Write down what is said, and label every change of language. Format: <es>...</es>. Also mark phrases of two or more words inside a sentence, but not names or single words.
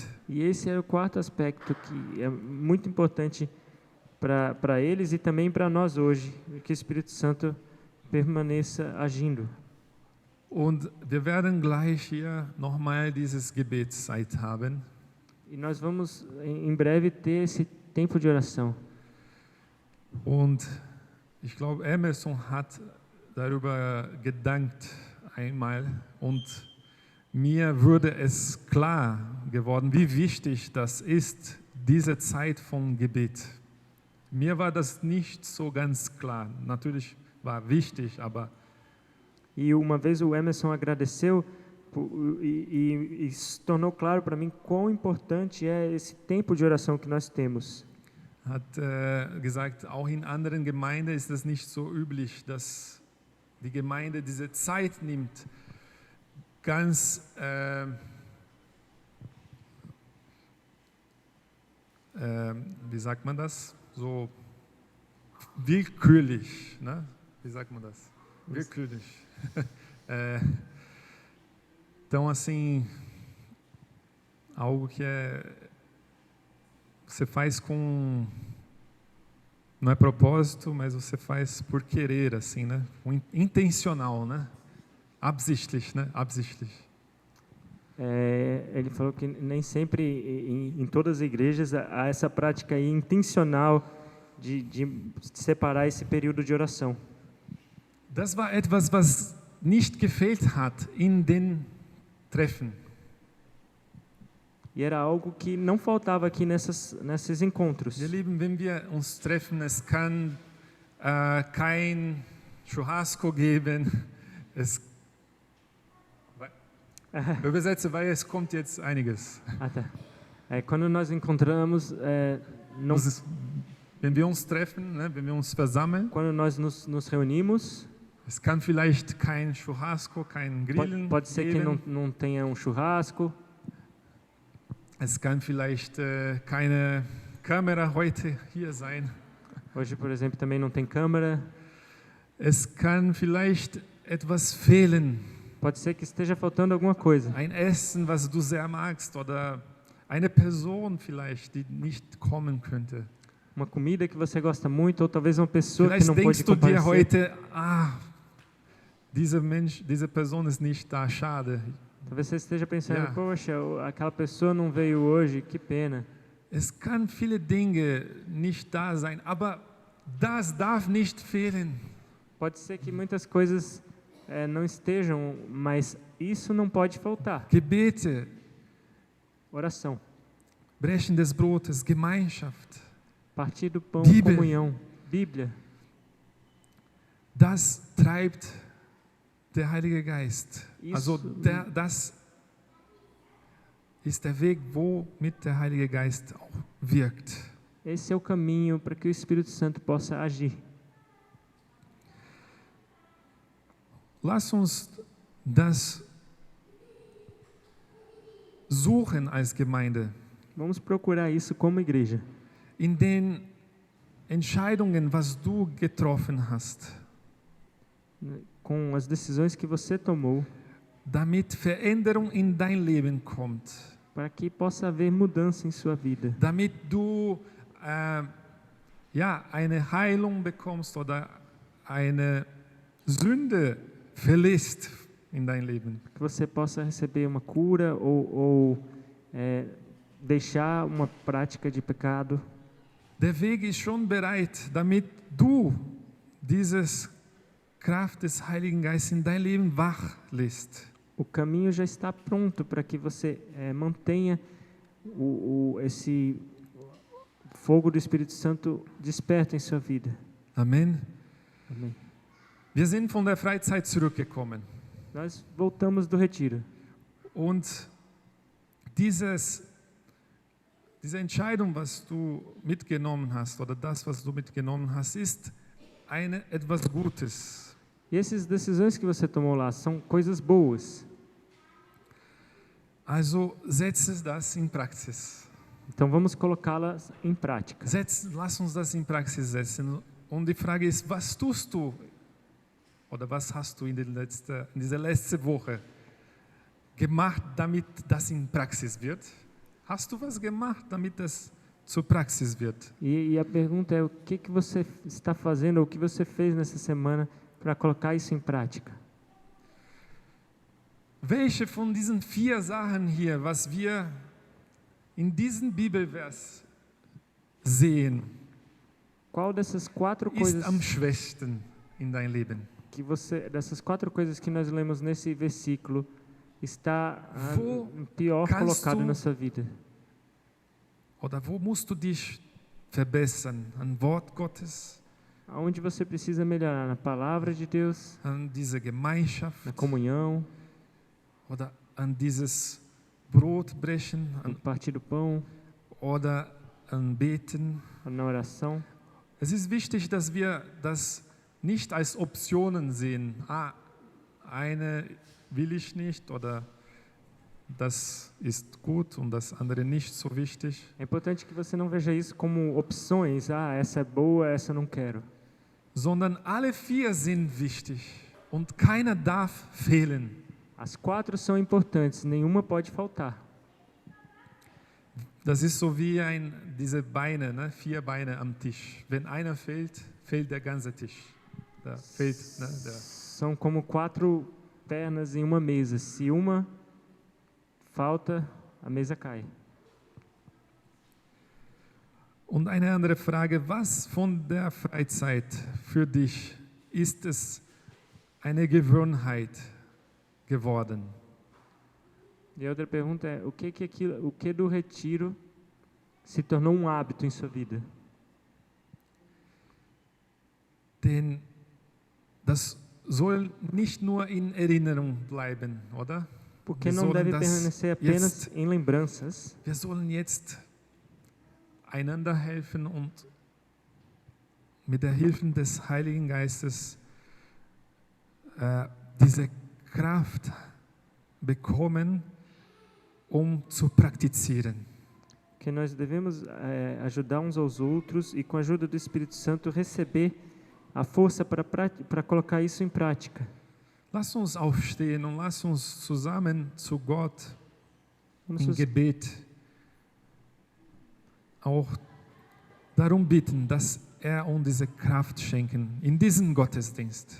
<pt>E esse é o quarto aspecto que é muito importante para eles e também para nós hoje, que o Espírito Santo permaneça agindo.</pt> <de>Und wir werden gleich hier nochmal dieses Gebetszeit haben.</de> <pt>E nós vamos em breve ter esse tempo de oração.</pt> <de>Und ich glaube, Emerson hat darüber gedankt einmal und mir wurde es klar geworden, wie wichtig das ist, diese Zeit von Gebet. Mir war das nicht so ganz klar. Natürlich war wichtig, aber</de> <pt>E uma vez o Emerson agradeceu e se tornou claro para mim quão importante é esse tempo de oração que nós temos.</pt> <de>hat gesagt, auch in anderen Gemeinden ist es nicht so üblich, dass die Gemeinde diese Zeit nimmt, ganz wie sagt man das? So willkürlich, né? Wie sagt man das? Willkürlich.</de> <pt>Então, assim, algo que você faz com, não é propósito, mas você faz por querer, assim, né? Intencional, né? Absichtlich, né? Absichtlich. Ele falou que nem sempre em todas as igrejas há essa prática aí intencional de separar esse período de oração.</pt> <de>Das war etwas, was nicht gefehlt hat in den Treffen.</de> <pt>E era algo que não faltava aqui nesses encontros.</pt> <de>Wir lieben, wenn wir uns treffen, es kann kein Churrasco geben. Eu übersetze, weil es kommt jetzt einiges.</de> <pt>Ah, tá. Quando nós encontramos, não,</pt> <de>Wenn wir uns treffen, ne, wenn wir uns versammeln,</de> <pt>quando nós nos reunimos,</pt> <de>es kann vielleicht kein Churrasco, kein Grillen</de> <pt>pode ser que</pt> <de>geben.</de> <pt>não tenha um churrasco,</pt> <de>Es kann vielleicht keine Kamera heute hier sein.</de> <pt>hoje, por exemplo, também não tem câmera.</pt> <de>Es kann vielleicht etwas fehlen.</de> <pt>Pode ser que esteja faltando alguma coisa.</pt> <de>Ein Essen, was du sehr magst, oder eine Person vielleicht, die nicht kommen könnte.</de> <pt>Uma comida que você gosta muito, ou talvez uma pessoa que</pt> <de>Vielleicht</de> <pt>não pode</pt> <de>denkst du dir</de> <pt>comparecer.</pt> <de>heute, diese Person ist nicht da, schade.</de> <pt>Talvez você esteja pensando,</pt> <de>Ja.</de> <pt>poxa, aquela pessoa não veio hoje, que pena.</pt> <de>Es kann viele Dinge nicht da sein, aber das darf nicht fehlen.</de> <pt>Pode ser que muitas coisas não estejam, mas isso não pode faltar.</pt> <de>Gebete,</de> <pt>Oração,</pt> <de>Brechen des Brotes, Gemeinschaft,</de> <pt>partir do pão, Bíblia. comunhão, Bíblia.</pt> <de>das treibt der Heilige Geist. Also das ist der Weg, womit der Heilige Geist auch wirkt.</de> <pt>Esse é o caminho para que o Espírito Santo possa agir.</pt> <de>Lass uns das suchen als Gemeinde.</de> <pt>Vamos procurar isso como igreja.</pt> <de>In den Entscheidungen, was du getroffen hast,</de> <pt>Com as decisões que você tomou,</pt> <de>damit Veränderung in dein Leben kommt,</de> <pt>para que possa haver mudança em sua vida.</pt> <de>damit du eine Heilung bekommst oder eine Sünde verlässt in dein Leben.</de> <pt>Que você possa receber uma cura ou deixar uma prática de pecado.</pt> <de>Der Weg ist schon bereit, damit du dieses Kraft des Heiligen Geistes in dein Leben wach lässt.</de> <pt>O caminho já está pronto para que você mantenha esse fogo do Espírito Santo desperto em sua vida.</pt> <de>Amen.</de> <pt>Amém.</pt> <de>Wir sind von der Freizeit zurückgekommen</de> <pt>Nós voltamos do retiro.</pt> <de>und diese Entscheidung, was du mitgenommen hast oder das, was du mitgenommen hast, ist etwas Gutes.</de> <pt>E essas decisões que você tomou lá são coisas boas.</pt> <de>Also setze das in Praxis.</de> <pt>Então vamos colocá-las em prática.</pt> <de>Lass uns das in Praxis setzen. Und die Frage ist, was tust du oder was hast du in dieser letzten Woche gemacht, damit das in Praxis wird? Hast du was gemacht, damit das zur Praxis wird?</de> <pt>E a pergunta é, o que você está fazendo, ou o que você fez nessa semana para colocar isso em prática?</pt> <de>Welche von diesen 4 Sachen hier, was wir in diesem Bibelvers sehen,</de> <pt>Qual dessas 4</pt> <de>ist</de> <pt>coisas</pt> <de>am schwächsten in dein Leben?</de> <pt>dessas 4 coisas que nós lemos nesse versículo está</pt> <de>Wo</de> <pt>pior</pt> <de>kannst</de> <pt>colocado</pt> <de>du-</de> <pt>na sua vida?</pt> <de>Oder wo musst du dich verbessern? An Wort Gottes,</de> <pt>Aonde você precisa melhorar? Na palavra de Deus,</pt> <de>an diese Gemeinschaft</de> <pt>na comunhão,</pt> <de>oder an dieses Brotbrechen</de> <pt>no partir do pão,</pt> <de>oder an Beten.</de> <pt>na oração.</pt> <de>Es ist wichtig, dass wir das nicht als Optionen sehen. Eine will ich nicht oder das ist gut und das andere nicht so wichtig.</de> <pt>É importante que você não veja isso como opções. Essa é boa, essa eu não quero.</pt> <de>Sondern alle 4 sind wichtig und keiner darf fehlen.</de> <pt>As 4 são importantes, nenhuma pode faltar.</pt> <de>Das ist so wie diese Beine, ne? 4 Beine am Tisch. Wenn einer fehlt, fehlt der ganze Tisch. Da fehlt, ne?</de> <pt>São como 4 pernas em uma mesa. Se uma falta, a mesa cai.</pt> <de>Und eine andere Frage, was von der Freizeit für dich ist es eine Gewohnheit geworden?</de> <pt>E a outra pergunta é: o que do retiro se tornou um hábito em sua vida?</pt> <de>Denn das soll nicht nur in Erinnerung bleiben, oder?</de> <pt>Porque</pt> <de>Wir</de> <pt>não</pt> <de>sollen</de> <pt>deve</pt> <de>das</de> <pt>permanecer apenas</pt> <de>jetzt-</de> <pt>em lembranças.</pt> <de>Wir sollen jetzt einander helfen und mit der Hilfe des Heiligen Geistes diese Kraft bekommen, zu praktizieren.</de> <pt>Que nós devemos ajudar uns aos outros e, com a ajuda do Espírito Santo, receber a força para colocar isso em prática.</pt> <de>Lass uns aufstehen und lass uns zusammen zu Gott</de> <pt>Vamos</pt> <de>im</de> <pt>nos-</pt> <de>Gebet auch darum bitten, dass uns diese Kraft schenken in diesem Gottesdienst.</de>